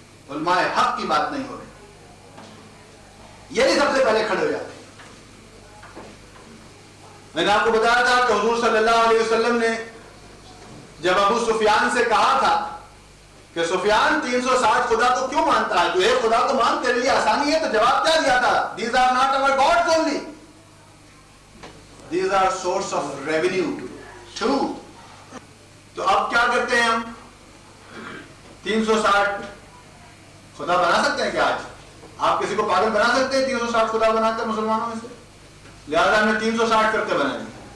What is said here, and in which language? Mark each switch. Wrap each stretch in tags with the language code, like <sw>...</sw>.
<ur>علماء حق کی بات نہیں ہو رہی، یہی سب سے پہلے کھڑے ہو جاتے ہیں۔ میں نے آپ کو بتایا تھا کہ حضور صلی اللہ علیہ وسلم نے جب ابو سفیان سے کہا تھا کہ سفیان 360 خدا کو کیوں مانتا ہے، تو ایک خدا کو مان تیرے لیے آسانی ہے، تو جواب کیا دیا تھا؟</ur> <en>These are not our gods only. These are source of revenue too.</en> <ur>تو اب کیا کرتے ہیں ہم؟ 360 خدا بنا سکتے ہیں کیا آج؟ آپ کسی کو پاگل بنا سکتے ہیں 360 خدا بنا کر مسلمانوں میں سے؟ لہذا ہم نے 360 کرتے بنائیں گے۔</ur>